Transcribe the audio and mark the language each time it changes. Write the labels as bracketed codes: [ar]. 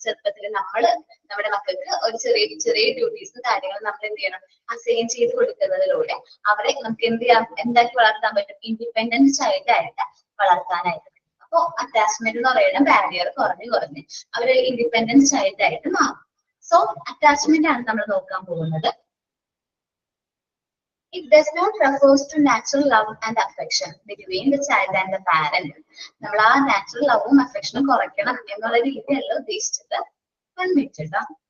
[ml] ചെറുപ്പത്തിൽ നമ്മള് നമ്മുടെ മക്കൾക്ക് ഒരു ചെറിയ ചെറിയ ഡ്യൂട്ടീസും കാര്യങ്ങളും നമ്മൾ എന്ത് ചെയ്യണം, അസൈൻ ചെയ്ത് കൊടുക്കുന്നതിലൂടെ അവരെ നമുക്ക് എന്ത് ചെയ്യാം, എന്താക്കി വളർത്താൻ പറ്റും? ഇൻഡിപെൻഡന്റ് ചൈൽഡ് ആയിട്ട് വളർത്താനായിട്ട്. അപ്പോ അറ്റാച്ച്മെന്റ് എന്ന് പറയുന്ന ബാരിയർ കുറഞ്ഞ് കുറഞ്ഞ് അവര് ഇൻഡിപെൻഡന്റ് ചൈൽഡ് ആയിട്ട് മാറും. സോ അറ്റാച്ച്മെന്റ് ആണ് നമ്മൾ നോക്കാൻ പോകുന്നത്. [en] It does not refers to natural love and affection between the child and the parent. [ml] നമ്മൾ ആ നാച്ചുറൽ ലവും അഫെക്ഷനും കുറയ്ക്കണം എന്നുള്ള രീതിയല്ല ഉദ്ദേശിച്ചത്. വന്നിട്ടാ